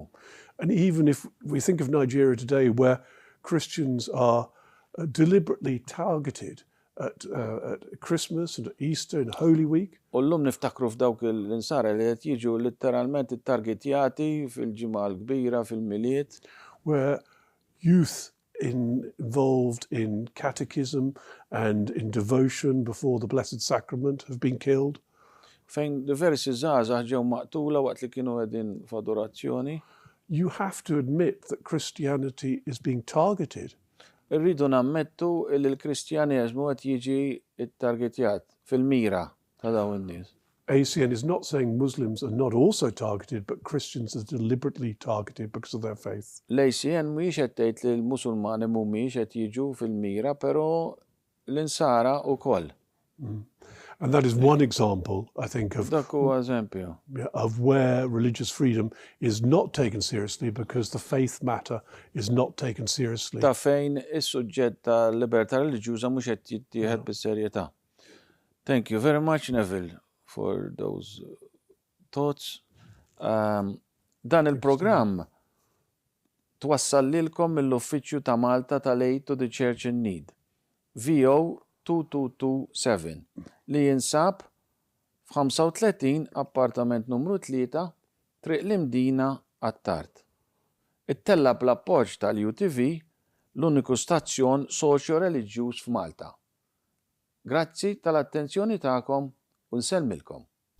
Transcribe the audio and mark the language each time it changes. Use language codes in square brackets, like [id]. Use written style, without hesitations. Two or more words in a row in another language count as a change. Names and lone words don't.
[en] And even if we think of Nigeria today, where Christians are deliberately targeted at Christmas and Easter and Holy Week. [mt] U llum niftakru f'dawk l-insara li qed jiġu letteralment ittargetjati fil-ġimgħa l-kbira fil-miliet. [en] Where youth involved in catechism and in devotion before the Blessed Sacrament have been killed. [mt] Fejn diversi żgħażagħ ġew maqtula waqt li kienu qegħdin f'adorazzjoni. [en] You have to admit that Christianity is being targeted. [mt] Irridu nammettu li l-Kristjaneżmu qed jiġi ttargetjat fil-mira ta' dawn in-nies. [en] ACN is not saying Muslims are not also targeted, but Christians are deliberately targeted because of their faith. [mt] L-ACN mhijiex qed tgħid li l-Musulmani mhumiex qed jiġu fil-mira, però l-insara wkoll. [en] And that is one example, I think, of where religious freedom is not taken seriously because the faith matter is not taken seriously. [mt] Ta' fejn is-suġġett ta' libertà reliġjuża mhux qed jittieħed bis-serjetà. [en] Thank you very much, Neville, for those thoughts. [mt] Dan il-programm twassal lilkom mill-Uffiċċju ta' Malta tal-Aid to the Church in Need, VO 2227, li jinsab f'35 appartament numru 3, Triq l-Imdina għat-Tart. Ittella bl-appoġġ tal-UTV, l-uniku stazzjon soċjo-reliġjuż f'Malta. Grazzi tal-attenzjoni tagħkom u nsellmilkom.